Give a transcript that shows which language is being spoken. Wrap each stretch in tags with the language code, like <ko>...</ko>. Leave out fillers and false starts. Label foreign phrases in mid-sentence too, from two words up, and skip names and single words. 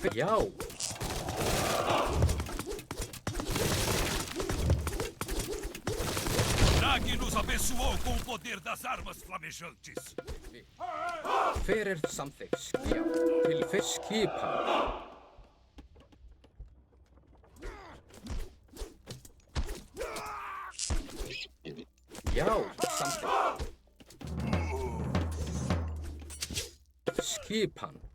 <is>Já.</is> <pt>Drag nos abençoou com o poder das armas flamejantes.</pt> <is>Hver samþykkt? Já. Til skipan. Já, samþykkt. Skipan.</is>